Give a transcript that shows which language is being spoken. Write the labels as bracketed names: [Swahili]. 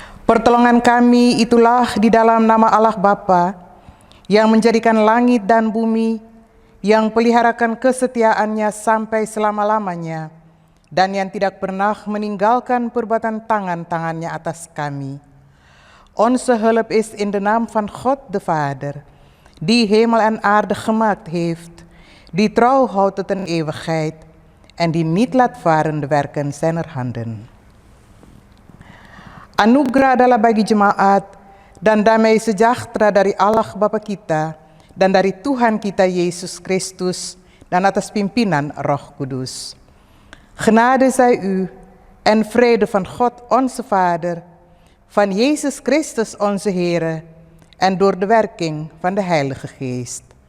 [Indonesian] Pertolongan kami itulah di dalam nama Allah Bapa, yang menjadikan langit dan bumi, yang peliharakan kesetiaannya sampai selama-lamanya, dan yang tidak pernah meninggalkan perbuatan tangan-tangannya atas kami. [Dutch] Onze hulp is in de naam van God de Vader, die hemel en aarde gemaakt heeft, die trouw houdt tot een eeuwigheid en die niet laat varen de werken zijner handen. [Indonesian] Anugerah adalah bagi jemaat dan damai sejahtera dari Allah Bapa kita dan dari Tuhan kita Yesus Kristus dan atas pimpinan Roh Kudus. [Dutch] Genade zij u en vrede van God onze Vader, van Jezus Christus onze Heere en door de werking van de Heilige Geest.